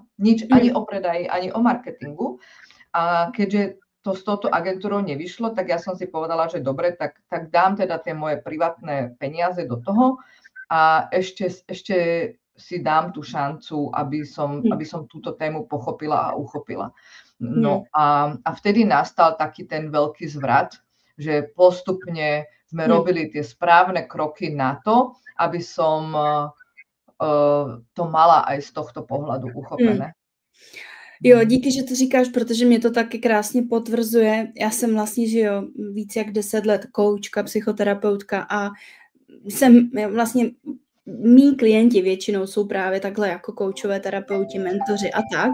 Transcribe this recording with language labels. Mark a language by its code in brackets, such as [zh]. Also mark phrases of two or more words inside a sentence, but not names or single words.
[sk] Nič ani o predaji, ani o marketingu. A keďže to s touto agentúrou nevyšlo, tak ja som si povedala, že dobre, tak dám teda tie moje privátne peniaze do toho a ešte si dám tú šancu, aby som túto tému pochopila a uchopila. No a vtedy nastal taký ten veľký zvrat, že postupne sme robili tie správne kroky na to, aby som to mala aj z tohto pohľadu uchopené. [cs] Jo, díky, že to říkáš, protože mě to taky krásně potvrzuje. Já jsem vlastně, že jo, víc jak 10 let koučka, psychoterapeutka a jsem vlastně, mý klienti většinou jsou právě takhle jako koučové terapeuti, mentoři a tak.